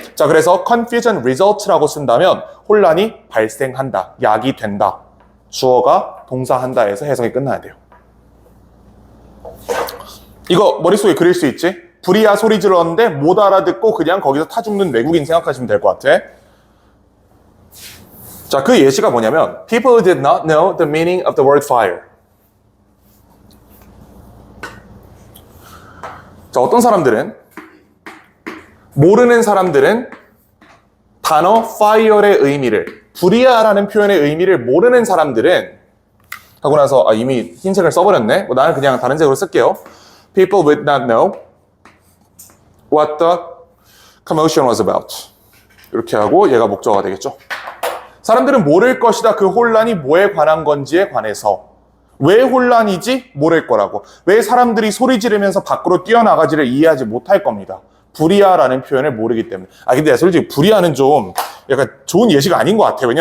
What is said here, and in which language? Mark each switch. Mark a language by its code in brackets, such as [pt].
[ko] 자, 그래서 confusion result라고 쓴다면 혼란이 발생한다, 야기된다. 주어가 동사한다 해서 해석이 끝나야 돼요. 이거 머릿속에 그릴 수 있지? 불이야 소리 질렀는데 못 알아듣고 그냥 거기서 타 죽는 외국인 생각하시면 될 것 같아. 자, 그 예시가 뭐냐면 [en] People did not know the meaning of the word fire. [ko] 자, 어떤 사람들은 모르는 사람들은 단어 fire의 의미를 불이야라는 표현의 의미를 모르는 사람들은 하고 나서 이미 흰색을 써버렸네. 나는 그냥 다른 색으로 쓸게요. [en] People would not know what the commotion was about. [ko] 이렇게 하고 얘가 목적어가 되겠죠. 사람들은 모를 것이다. 그 혼란이 뭐에 관한 건지에 관해서. 왜 혼란이지? 모를 거라고. 왜 사람들이 소리 지르면서 밖으로 뛰어나가지를 이해하지 못할 겁니다. 불이야라는 표현을 모르기 때문에. 근데 솔직히 불이야는 좀 약간 좋은 예시가 아닌 것 같아요.